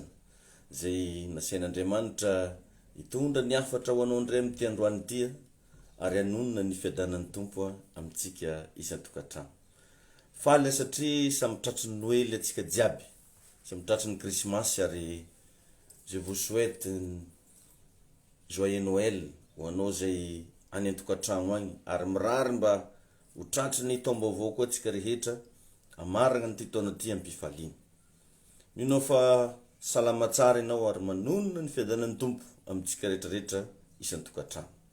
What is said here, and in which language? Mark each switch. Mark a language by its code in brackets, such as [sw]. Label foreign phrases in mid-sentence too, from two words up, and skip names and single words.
[mg] Zay nasian'Andriamanitra hitondra ny hafatra ho anao ndray amin'ity androany ity ary hanonona ny fiadanan'ny Tompo amintsika isan-tokantrano. Faly satria samy tratry ny Noely atsika jiaby. Samy tratry ny Christmas ary [fr] je vous souhaite joyeux Noël [mg] ho anao zay any an-tokantrano agny ary mirary mba ho tratry ny taom-baovao koa atsika rehetra amaragna ny taona ty ampifaliana. Mino fa salama tsara ianao ary manonona ny fiadanan'ny Tompo amintsika rehetrarehetra isan-tokantrano.